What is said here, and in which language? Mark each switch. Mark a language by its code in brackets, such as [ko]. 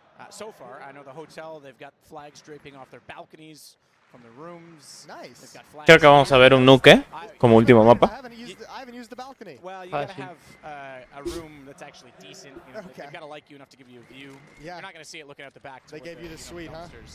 [en] So far, I know the hotel, they've got flags draping off their balconies from the rooms. Nice. [es] Creo que vamos a ver un nuke como último mapa. [en] Well, you gotta have a room that's actually decent. You know, they've gotta like you enough to give you a view. Yeah. You're not gonna see it looking out the back. They gave you the suite, huh?